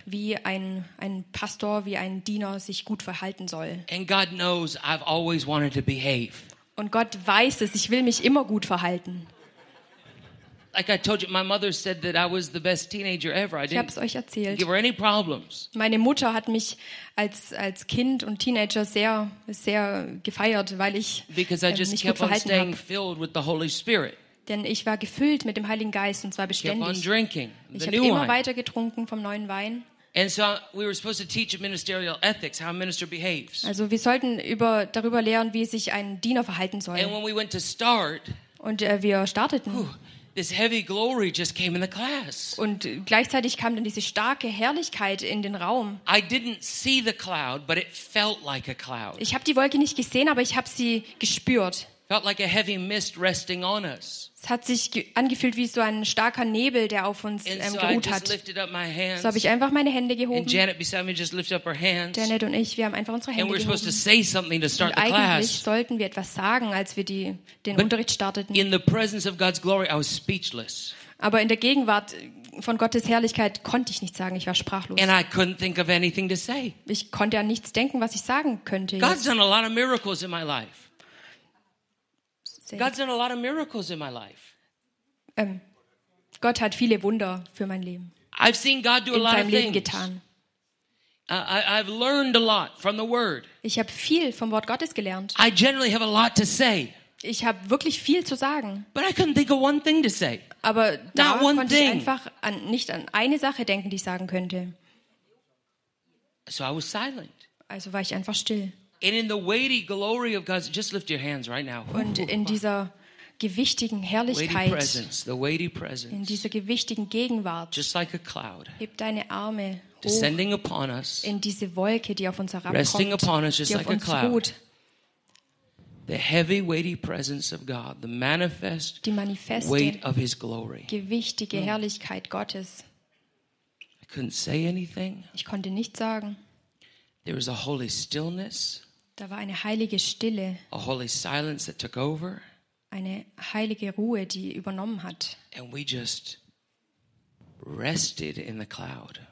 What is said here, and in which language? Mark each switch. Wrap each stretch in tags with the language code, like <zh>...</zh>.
<de>Wie ein Pastor, wie ein Diener sich gut verhalten soll.</de> <en>And God knows I've always wanted to behave.</en> <de>Und Gott weiß es, ich will mich immer gut verhalten.</de> <en>Like I told you, my mother said that I was the best teenager ever.</en> <de>Ich hab's euch erzählt.</de> <en>Give her any problems.</en> <de>Meine Mutter hat mich als Kind und Teenager sehr sehr gefeiert, weil ich mich gut verhalten habe.</de> <en>Filled with the Holy Spirit.</en> <de>Denn ich war gefüllt mit dem Heiligen Geist und zwar beständig. Ich habe immer</de> <en>wine.</en> <de>Weiter getrunken vom neuen Wein.</de> <en>And so we were supposed to teach ministerial ethics, how a minister behaves.</en> <de>Also wir sollten darüber lehren, wie sich ein Diener verhalten soll.</de> <en>And when we went to start,</en> <de>und wir starteten.</de> <en>This heavy glory just came in the class.</en> <de>Und gleichzeitig kam dann diese starke Herrlichkeit in den Raum.</de> <en>I didn't see the cloud, but it felt like a cloud.</en> <de>Ich habe die Wolke nicht gesehen, aber ich habe sie gespürt.</de> <en>Felt like a heavy mist resting on us.</en> <de>Es hat sich angefühlt wie so ein starker Nebel, der auf uns geruht hat. So habe ich einfach meine Hände gehoben.</de> <en>Janet beside me just lifted up her hands.</en> <de>Janet und ich, wir haben einfach unsere Hände gehoben.</de> <en>And we're supposed to say something to start the class.</en> <de>Eigentlich sollten wir etwas sagen, als wir den Unterricht starteten.</de> <en>In the presence of God's glory, I was speechless.</en> <de>Aber in der Gegenwart von Gottes Herrlichkeit konnte ich nichts sagen, ich war sprachlos.</de> <en>And I couldn't think of anything to say.</en> <de>Ich konnte an nichts denken, was ich sagen könnte.</de> <en>God's done a lot of miracles in my life. God's done a lot of miracles in my life.</en> <de>Gott hat viele Wunder für mein Leben.</de> <en>I've seen God do a lot of things.</en> <de>In seinem Leben getan.</de> <en>I've learned a lot from the Word.</en> <de>Ich habe viel vom Wort Gottes gelernt.</de> <en>I generally have a lot to say.</en> <de>Ich habe wirklich viel zu sagen.</de> <en>But I couldn't think of one thing to say.</en> <de>Aber da konnte ich einfach nicht an eine Sache denken, die ich sagen könnte.</de> <en>So I was silent.</en> <de>Also war ich einfach still.</de> <en>And in the weighty glory of God, just lift your hands right now.</en> <de>Und in dieser gewichtigen Herrlichkeit,</de> <en>the weighty presence,</en> <de>in dieser gewichtigen Gegenwart,</de> <en>just like a cloud,</en> <de>heb deine Arme hoch,</de> <en>descending upon us,</en> <de>in diese Wolke, die auf uns herabkommt,</de> <en>resting upon us just</en> <de>die</de> <en>like</en> <de>auf uns</de> <en>a cloud. The heavy, weighty presence of God, the manifest,</en> <de>die manifeste</de> <en>weight of His glory,</en> <de>gewichtige Herrlichkeit Gottes.</de> <en>I couldn't say anything.</en> <de>Ich konnte nichts sagen.</de> <en>There was a holy stillness.</en> <de>Da war eine heilige Stille.</de> <en>A holy silence that took over.</en> <de>Eine heilige Ruhe, die übernommen hat.</de> <en>And we just rested in the cloud.</en>